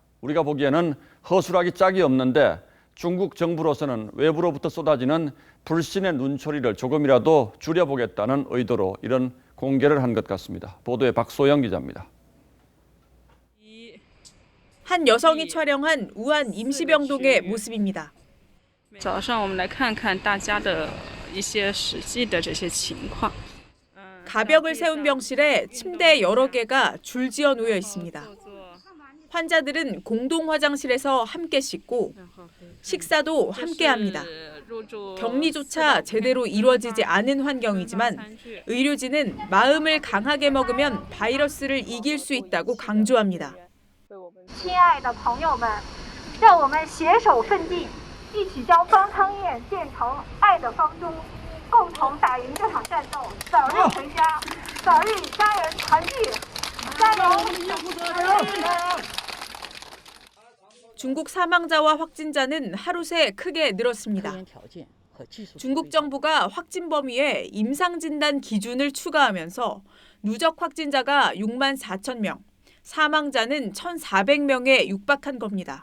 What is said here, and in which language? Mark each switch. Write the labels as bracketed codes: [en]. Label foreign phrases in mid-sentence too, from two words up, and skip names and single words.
[ko] 우리가 보기에는 허술하기 짝이 없는데 중국 정부로서는 외부로부터 쏟아지는 불신의 눈초리를 조금이라도 줄여보겠다는 의도로 이런 공개를 한 것 같습니다. 보도에 박소영 기자입니다. 한 여성이 촬영한 우한 임시병동의 모습입니다. [zh] 早上我们来看看大家的一些实际的这些情况。 [ko] 가벽을 세운 병실에 침대 여러 개가 줄지어 놓여 있습니다. 환자들은 공동 화장실에서 함께 씻고 식사도 함께 합니다. 격리조차 제대로 이루어지지 않은 환경이지만 의료진은 마음을 강하게 먹으면 바이러스를 이길 수 있다고 강조합니다. [zh] 亲爱的朋友们，让我们携手奋进，一起将方舱医院建成爱的方舟，共同打赢这场战斗，早日回家，早日与家人团聚，加油！ [ko] 중국 사망자와 확진자는 하루 새 크게 늘었습니다. 중국 정부가 확진 범위에 임상 진단 기준을 추가하면서 누적 확진자가 6만 4천 명, 사망자는 1,400명에 육박한 겁니다.